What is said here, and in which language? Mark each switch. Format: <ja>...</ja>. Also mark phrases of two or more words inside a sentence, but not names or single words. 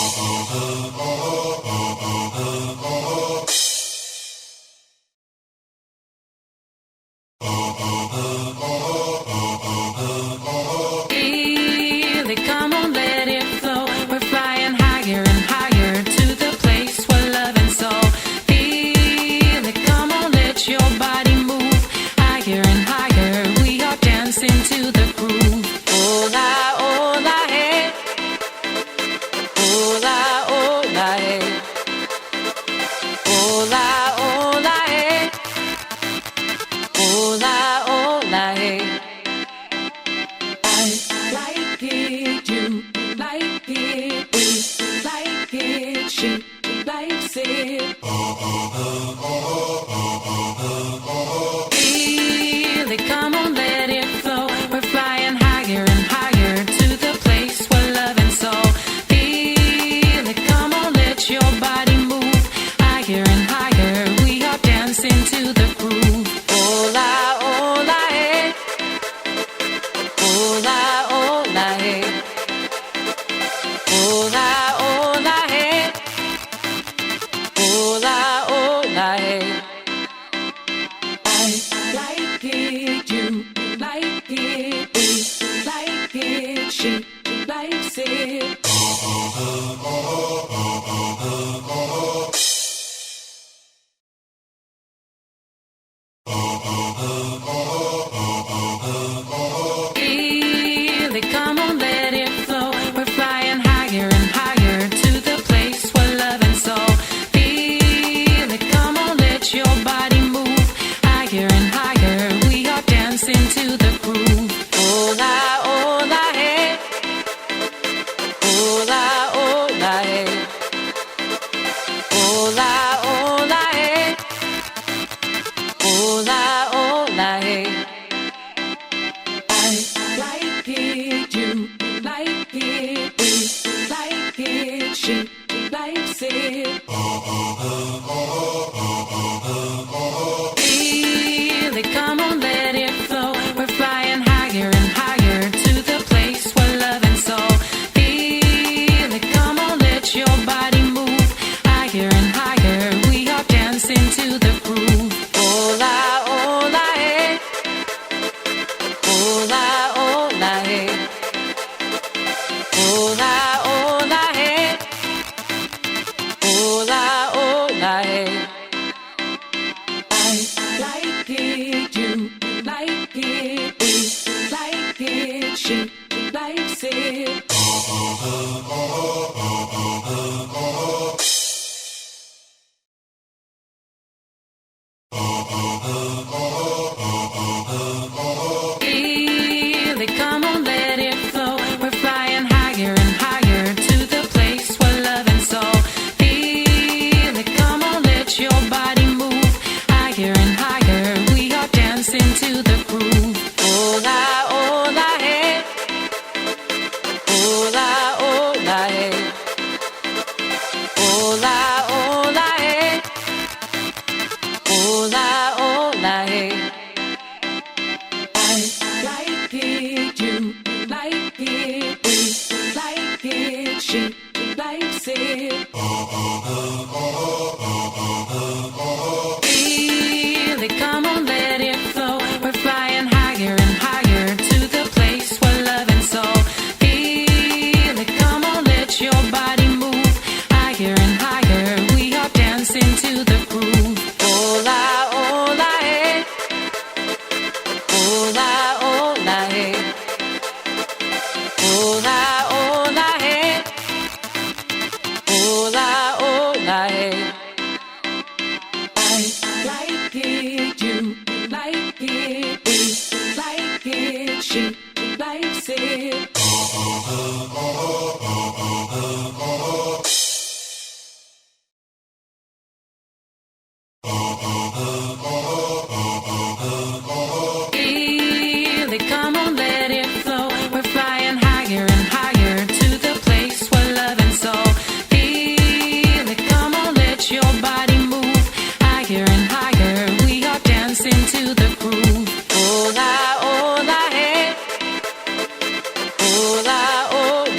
<en>Feel it, come on, let it flow. We're flying higher and higher to the place where love and soul. Feel it, come on, let your body move higher and higher. We are dancing to the groove.</en> <es>Hola, hey. Hola, hey. Hola, hey. Hola, hey.</es> <en>I like it, you like it, we like it, she likes it. Feel it, come on, let it flow. We're flying higher and higher to the place where love and soul. Feel it, come on, let your body move higher and higher. We are dancing to the groove.</en> <es>Hola, hey. Hola, hey. Hola, hey. Hola, hey.</es> <en>I like it, you like it, we like it, she likes it. Feel it, come on, let it flow. We're flying higher and higher to the place where love and soul. Feel it, come on, let your body move higher and higher. We are dancing to the groove.</en> <es>Hola, hey. Hola, hey. Hola, hey. Hola, hey.</es> <en>I like it, you like it, we like it, she likes it. Feel it, come on, let it flow. We're flying higher and higher to the place where love and soul. Feel it, come on, let your body move higher and higher. We are dancing to the groove.</en> <es>Hola, hey. Hola, hey. Hola, hey. Hola, hey.</es> <en>I like it, you like it, we like it, she likes it. Feel it, come on, let it flow. We're flying higher and higher to the place where love and soul. Feel it, come on, let your body move higher and higher. We are dancing to the groove.</en> <es>Hola, hey. Hola, hey. Hola, hey. Hola, hey.</es> <en>I like it, you like it, we like it, she likes it. Feel it, come on, let it flow. We're flying higher and higher to the place where love and soul. Feel it, come on, let your body move higher and higher. We are dancing to the groove.</en> <es>Hola, hey. Hola, hey. Hola, hey. Hola, hey.</es> <en>I like it, you like it, we like it, she likes it. Feel it, come on, let it flow. We're flying higher and higher to the place where love and soul. Feel it, come on, let your body move higher and higher. We are dancing to the groove.</en> <es>Hola, hey. Hola,</es>